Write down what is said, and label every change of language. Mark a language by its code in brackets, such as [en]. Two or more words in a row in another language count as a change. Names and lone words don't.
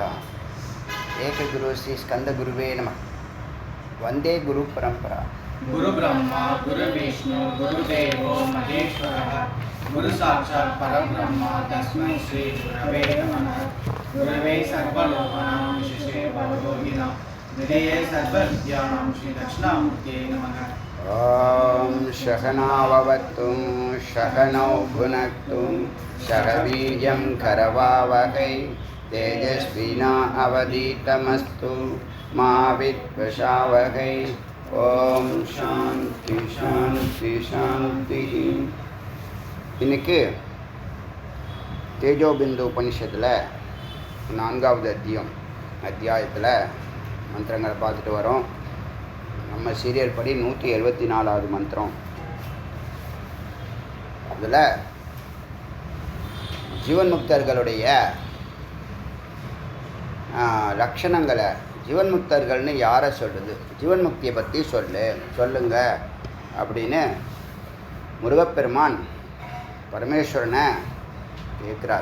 [sa] एक गुरु श्री स्कन्द गुरवे नमः। वन्दे गुरु परम्परा. गुरु ब्रह्मा गुरु विष्णु गुरुदेवो महेश्वरः गुरु साक्षात् परब्रह्म तस्मै श्री गुरवे नमः. गुरवे सर्वलोकानां विशेषे भवरोगिणां हृदये सर्वविद्यानां श्री दक्षिणामूर्तये नमः. ॐ सहनाववतु सहनौ भुनक्तु सह वीर्यं करवावहै तेजस्विना अवधीतमस्तु मा विद्विषावहै. ॐ शान्ति शान्ति शान्ति. [ta] இன்னைக்கு தேஜோபிந்து உபனிஷத்தில் 4வது அத்தியாயத்தில் மந்திரங்களை பார்த்துட்டு வரோம். நம்ம சீரியல் படி 174வது மந்திரம். அதில் ஜீவன் முக்தர்களுடைய லட்சணங்களை, ஜீவன் முக்தர்கள்னு யாரை சொல்லுது, ஜீவன் முக்தியை பற்றி சொல்லுங்க அப்படின்னு முருகப்பெருமான் பரமேஸ்வரனை கேட்குறார்.